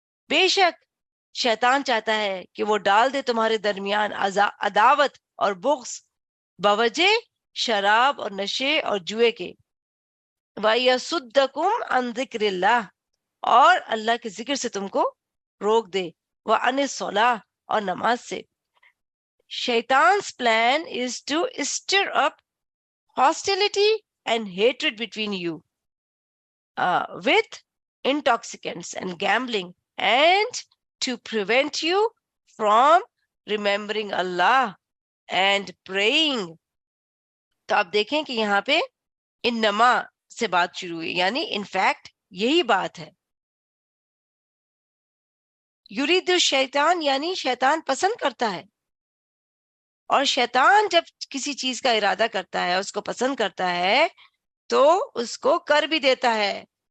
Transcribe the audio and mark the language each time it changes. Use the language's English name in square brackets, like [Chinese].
[Urdu] بے شک شیطان چاہتا ہے کہ وہ ڈال دے تمہارے درمیان عداوت اور بغض بوجہ شراب اور نشے اور جوئے کے. [Arabic] وَيَصُدَّكُمْ عَنْ ذِكْرِ اللَّهِ، [Urdu] اور اللہ کے ذکر سے تم کو روک دے. [Arabic] وَعَنِ الصَّلَاةِ، [Urdu] اور نماز سے. [English] Shaitan's plan is to stir up hostility and hatred between you with intoxicants and gambling, and to prevent you from remembering Allah and praying. [Urdu] تو آپ دیکھیں کہ یہاں پہ انما سے بات شروع ہوئی، یعنی انفیکٹ یہی بات ہے. یرید الشیطان یعنی شیطان پسند کرتا ہے، اور شیطان جب کسی چیز کا ارادہ کرتا ہے، اس کو پسند کرتا ہے تو اس کو کر بھی دیتا ہے.